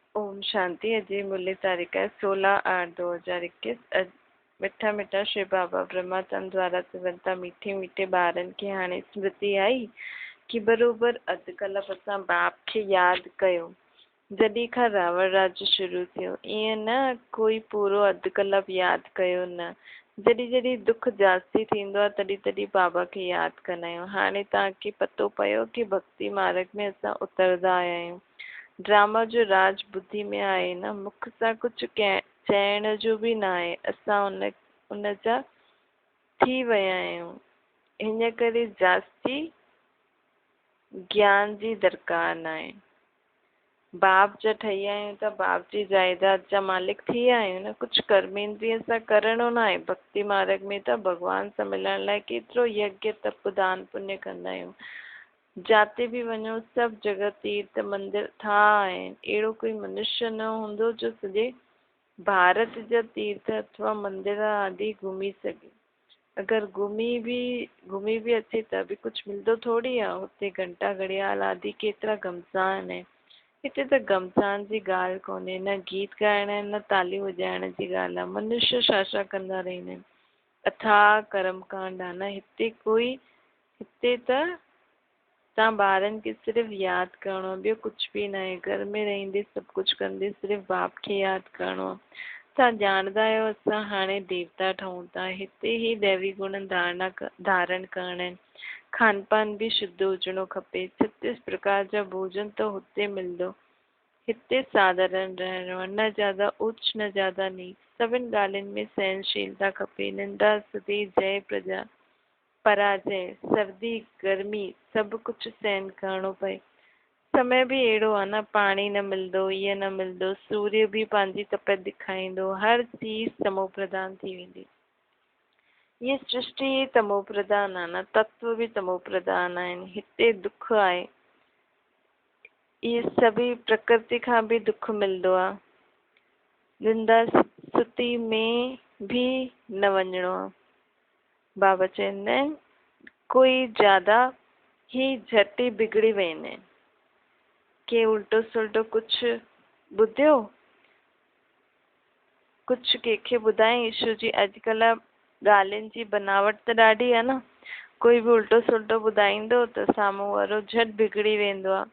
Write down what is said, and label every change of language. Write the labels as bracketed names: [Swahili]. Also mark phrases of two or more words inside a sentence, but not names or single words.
[Hindi] ओम शांति। अजय मुरली तारीख है 16/8/2021। [Sindhi] मिठा मिठा श्री बाबा ब्रह्माचंद द्वारा चवंता मीठे मीठे ॿारनि खे हाणे स्मृति आई कि बरोबर अधु कलाक असां बाप खे यादि कयो जॾहिं खां रावण राज्य शुरू थियो। ईअं न कोई पूरो अधु कलाक यादि कयो न। जॾहिं जॾहिं दुख जास्ती थींदो आहे तॾहिं तॾहिं बाबा खे यादि कंदा आहियूं। हाणे तव्हांखे पतो पियो कि भक्ति मार्ग में असां उतरंदा आया आहियूं। ड्रामा जो राज बुद्धि में आहे न, मुख सां कुझु चइण जो बि न आहे। असां उन जा थी विया आहियूं। हिन करे जास्ती ज्ञान जी दरकार न आहे। बाप जा ठही आहियूं त बाप जी जायदाद जा मालिक थी विया आहियूं न। कुझु कर्मेंद्रिय सां करणो न आहे। भक्ति मार्ग में त भॻवान सां मिलण लाइ केतिरो यज्ञ तप दान पुण्य कंदा आहियूं। जाते बि वञो सभु जगह तीर्थ मंदिर था आहिनि। अहिड़ो कोई मनुष्य न हूंदो जो सॼे भारत जा तीर्थ अथवा मंदिर आदि घुमी सघे। अगरि घुमी बि अचे त बि कुझु मिलंदो थोरी आहे। हुते घंटा घड़ियाल आदि केतिरा घमसान आहिनि। हिते त घमसान जी ॻाल्हि कोन्हे, न गीत ॻाइण न तालियूं वॼाइण जी ॻाल्हि आहे। मनुष्य छा कंदा रहंदा आहिनि। अथाह कर्म कांड आहे न। हिते त तव्हां ॿारनि खे सिर्फ़ु यादि करिणो आहे, ॿियो कुझु बि न आहे। घर में रहंदे सभु कुझु कंदे सिर्फ़ु बाप खे यादि करिणो आहे। तव्हां ॼाणंदा आहियो असां हाणे देवता ठहूं था। हिते ई दैवी गुण धारण करणा आहिनि। खान पान बि शुद्ध हुजणो खपे। 36 प्रकार जा भोजन त हुते मिलंदो। हिते साधारण रहणो आहे, न ज्यादा उच्च न ज्यादा नीच। सभिनि ॻाल्हियुनि में सहनशीलता खपे। निंदा स्तुति जय प्रजा पराजय सर्दी गर्मी सभु कुझु सहन करिणो पए। समय बि अहिड़ो आहे न, पाणी न मिलंदो, ईअं न मिलंदो, सूर्य बि पंहिंजी तपत ॾेखारींदो, हर चीज तमो प्रधान थी वेंदी। ये सृष्टि तमो प्रधान आहे न, तत्व बि तमो प्रधान आहिनि। हिते दुख आहे। इहे सभी प्रकृति खां बि दुख मिलंदो आहे। निंदा स्तुति में बि न वञिणो आहे। बाबा चवंदा आहिनि कोई ज्यादा ही झटि बिगड़ी वेंदा आहिनि। के उल्टो सुल्टो कुझु ॿुधियो, कुझु कंहिंखे ॿुधाई ईशू जी। अॼुकल्ह ॻाल्हियुनि जी बनावट त ॾाढी आहे न। कोई बि उल्टो सुल्टो ॿुधाईंदो त साम्हूं वारो झटि बिगड़ी वेंदो आहे।